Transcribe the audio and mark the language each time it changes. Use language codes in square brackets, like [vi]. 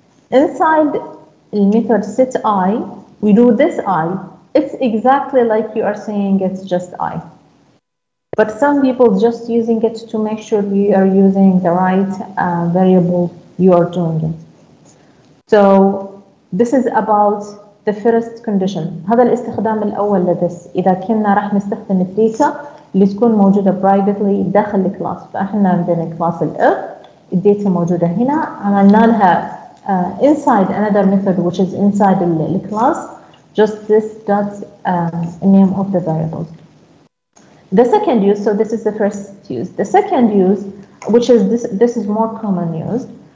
[en] Inside the method set I, we do this I. It's exactly like you are saying it's just I. But some people just using it to make sure you are using the right variable you are doing it. So this is about the first condition. [ar] هذا الاستخدام الأول لدس إذا كنا راح نستخدم الداتا اللي تكون موجودة privately داخل الكلاس. فإحنا عندنا كلاس الإف، الداتا موجودة هنا، عملنا لها [en] inside another method which is inside the class, just this dot name of the variables. The second use, so this is the first use. The second use, which is this is more common used.